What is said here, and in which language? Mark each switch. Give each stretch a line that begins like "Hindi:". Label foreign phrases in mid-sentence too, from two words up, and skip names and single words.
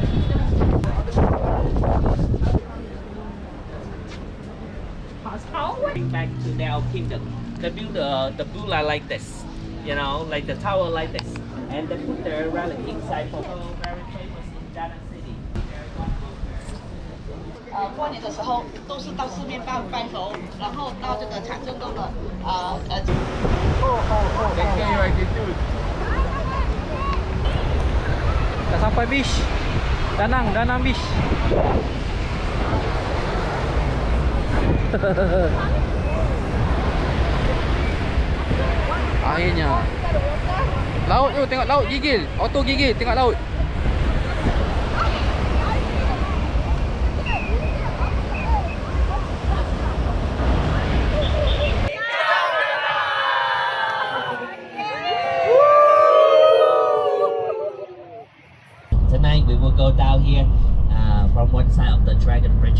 English: Back to their kingdom. They build the bulla like this, you know, like the tower like this, and they put their relic inside. So very famous in Dana City.
Chinese: 过年的时候都是到四面拜佛，然后到这个长征宫的
Malay: Dah sampai beach. Danang beach. Akhirnya. Laut tu, tengok laut gigil. Auto gigil, tengok laut.
English: Tonight we will go down here from one side of the Dragon Bridge.